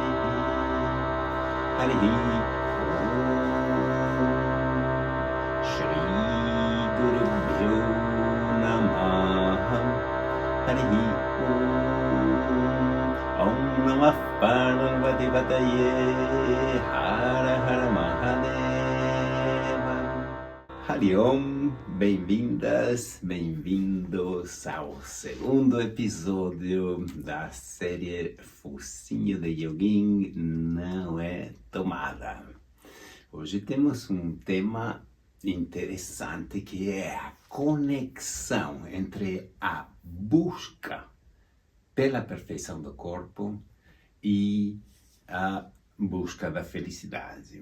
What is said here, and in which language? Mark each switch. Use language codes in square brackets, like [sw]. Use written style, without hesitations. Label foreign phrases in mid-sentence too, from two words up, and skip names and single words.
[sa] Hari Shri Guru Bhyo Namaha. Hari Om Namah Parvati Pataye Hara Hara Mahadeva. Hari Om, [pt] bem-vindas, bem-vindos ao segundo episódio da série Focinho de Yogin Não É Tomada. Hoje temos um tema interessante que é a conexão entre a busca pela perfeição do corpo e a busca da felicidade.